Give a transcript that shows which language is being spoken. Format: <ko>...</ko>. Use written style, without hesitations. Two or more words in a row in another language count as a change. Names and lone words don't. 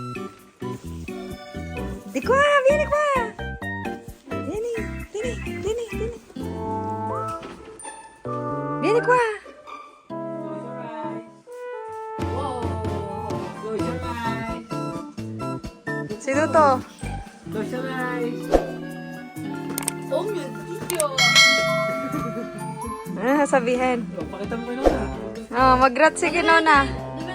<it>Di qua, vieni qua. Vieni, vieni, vieni, vieni. Vieni qua.</it> <tl>Sino to?</tl> <en>Close your eyes.</en> <it>Oh mio Dio!</it> <tl>Ano sabihin? Pakita mo kayo na. Oh, mag-rat sige, Nona.</tl>